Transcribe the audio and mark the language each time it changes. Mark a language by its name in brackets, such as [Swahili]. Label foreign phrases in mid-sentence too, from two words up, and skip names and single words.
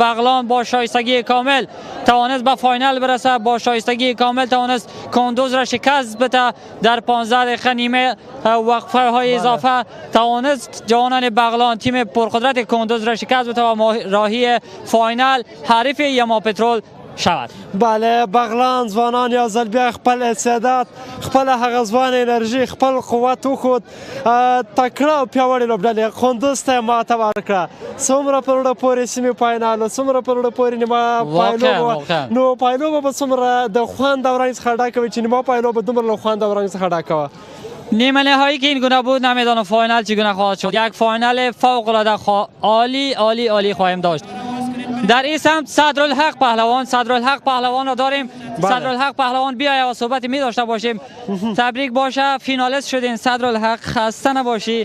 [Persian] بغلان با شایستگی کامل توانست به فاینال برسه، با شایستگی کامل توانست کندوز را شکست بده. در 15 دقیقه نیمه وقفه های اضافه توانست جوانان بغلان تیم پرقدرت کندوز را شکست بده و راهی فاینال حریف یما پترول شود. [Pashto] بله بغلان ځوانان یو ځل بیا خپل استعداد، خپل هغه ځوان انرژي، خپل قوت وښود. تکړه او پیاوړې لوبډلې کندوز ته ماته ورکړه. څومره په زړه پورې سیمې فاینال، څومره په زړه پورې نیمه پایلوبه. نو پایلوبه به څومره د خوند او رنګ څخه ډکه وي چې نیمه پایلوبه دومره له خوند او رنګ څخه ډکه وه. [Persian] نیمه نهایی که این گونه بود نمیدانم فاینال چگونه خواهد شد. یک فاینال فوق العاده عالی عالی عالی خواهیم داشت. در این سمت صدرالحق پهلوان را داریم. صدرالحق پهلوان بیا و صحبت می داشته باشیم. تبریک باشه، فینالیست شدین صدرالحق، خسته نباشی.